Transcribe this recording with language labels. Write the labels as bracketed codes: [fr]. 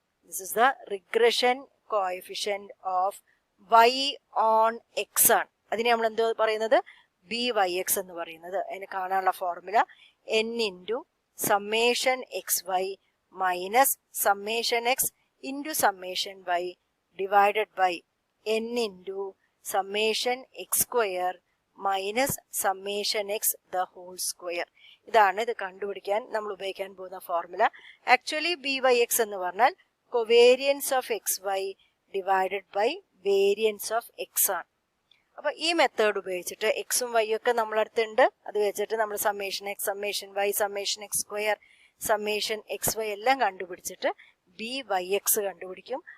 [en] This is the regression coefficient of y on x ആണ്. [ml] അതിനെ നമ്മൾ എന്തോ പറയുന്നത്? ബി വൈ എക്സ് എന്ന് പറയുന്നത്. അതിന് കാണാനുള്ള formula [en] n into summation x [ml] Y minus summation X [en] into summation y divided by n into summation x square minus summation x the whole square. [ml] ഇതാണ് ഇത് കണ്ടുപിടിക്കാൻ നമ്മൾ ഉപയോഗിക്കാൻ പോകുന്ന formula. Actually B Y X എന്ന് പറഞ്ഞാൽ [en] covariance of x y divided by variance of x [ml] ആണ്. അപ്പൊ ഈ മെത്തേഡ് ഉപയോഗിച്ചിട്ട് എക്സും വൈ ഒക്കെ നമ്മളടുത്തുണ്ട്. അത് വെച്ചിട്ട് നമ്മൾ summation X, summation Y, summation X square, summation X Y എല്ലാം കണ്ടുപിടിച്ചിട്ട് ബി വൈ എക്സ് കണ്ടുപിടിക്കും.